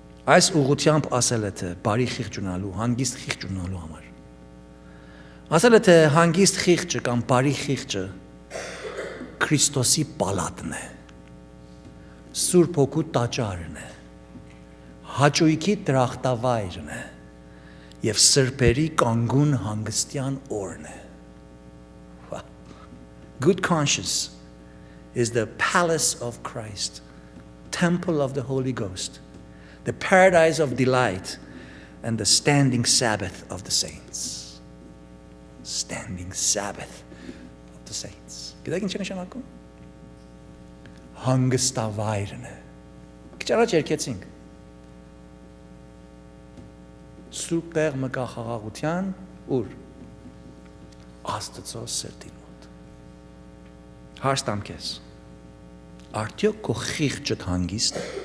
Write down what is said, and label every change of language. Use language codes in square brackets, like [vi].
[hy] Այս ուղղությամբ ասել է, թե բարի խիղճ ունենալու, հանգիստ խիղճ ունենալու համար։ Ասել է, թե հանգիստ խիղճը կամ բարի խիղճը Քրիստոսի պալատն է, Սուրբ Հոգու տաճարն է, հաճույքի դրախտավայրն է եւ սրբերի կանգուն հանգստյան օրն է։ [en] Good conscience is the palace of Christ, temple of the Holy Ghost, the paradise of delight and the standing Sabbath of the saints. Standing Sabbath of the saints. [hy] Գիտեք ինչ է նշանակում։ Հանգստավայրն է։ Քիչ առաջ երկեցինք։ Սուրբ տեղ մկա խաղաղության ուր Աստծո սրտի մոտ։ Հարց տամ քեզ։ Արդյոք քո խիղճդ հանգիստ է։